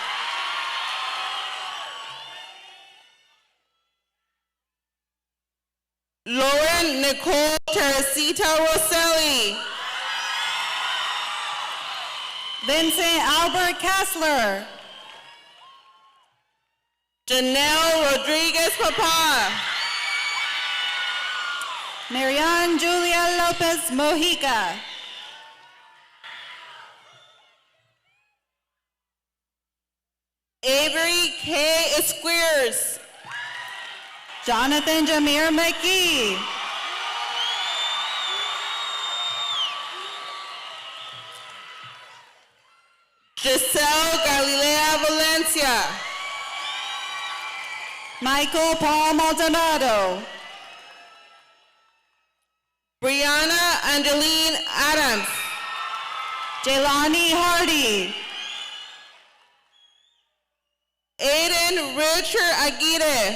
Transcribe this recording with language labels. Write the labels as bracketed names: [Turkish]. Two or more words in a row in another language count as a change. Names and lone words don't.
[English] Lauren Nicole Teresita Rosselli. Vincent Albert Kessler. Janelle Rodriguez Papa. Marianne Julia Lopez Mojica. Avery K. Squares. Jonathan Jameer McGee. Giselle Galilea Valencia. Michael Paul Maldonado. Brianna Angeline Adams. Jelani Hardy. Aiden Richard Aguirre.